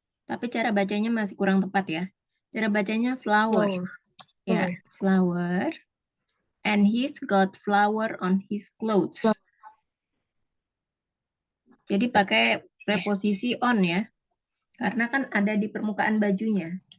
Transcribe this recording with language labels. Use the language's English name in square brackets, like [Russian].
[Indonesian] tapi cara bacanya masih kurang tepat ya. Cara bacanya flower. [English] Floor. Ya, flower. And he's got flower on his clothes. [Indonesian] Jadi pakai preposisi on ya. Karena kan ada di permukaan bajunya.